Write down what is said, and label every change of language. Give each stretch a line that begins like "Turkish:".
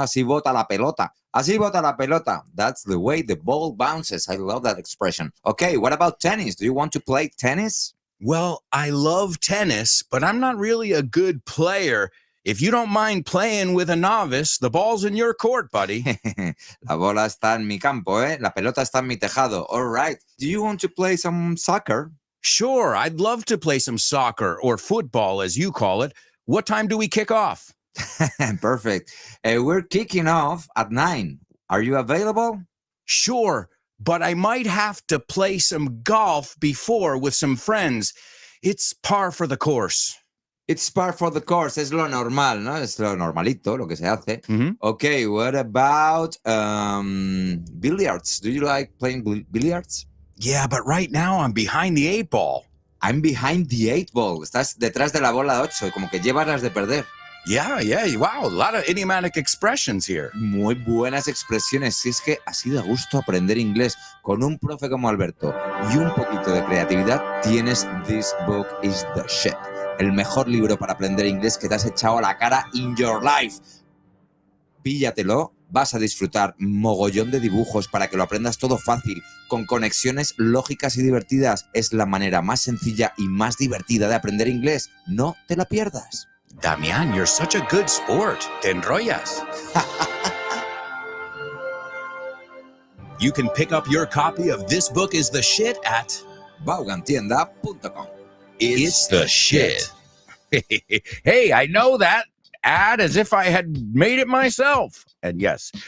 Spanish: Así bota la pelota. Así bota la pelota.
English: That's the way the ball bounces. I love that expression. Okay, what about tennis? Do you want to play tennis? Well, I love tennis, but I'm not really a good player. If you don't mind playing with a novice, the ball's in your court, buddy.
Spanish: La bola está en mi campo, ¿eh? La pelota está en mi tejado.
English: All right. Do you want to play some soccer? Sure, I'd love to play some soccer or football, as you call it. what time do we kick off? Perfect. We're kicking off at 9. Are you available? Sure, but I might have to play some golf before with some friends. It's par for the course. It's par for the course.
Spanish: Es lo normal, ¿no? Es lo normalito, lo que se hace. Mhm.
English: Okay, what about billiards? Do you like playing billiards? Yeah, but right now I'm behind the 8 ball. I'm behind the 8 ball.
Spanish: Estás detrás de la bola 8, como que llevas las de perder.
English: Yeah, wow, a lot of idiomatic expressions here.
Spanish: Muy buenas expresiones. Si es que así de gusto aprender inglés con un profe como Alberto y un poquito de creatividad, tienes This Book is the Shit. El mejor libro para aprender inglés que te has echado a la cara
English: in your life.
Spanish: Píllatelo, vas a disfrutar mogollón de dibujos para que lo aprendas todo fácil, con conexiones lógicas y divertidas. Es la manera más sencilla y más divertida de aprender inglés. No te la pierdas.
English: Damián, you're such a good sport.
Spanish: Te enrollas.
English: You can pick up your copy of This Book is the Shit at Vaughantienda.com. It's the shit. Hey, I know that ad as if I had made it myself. And yes.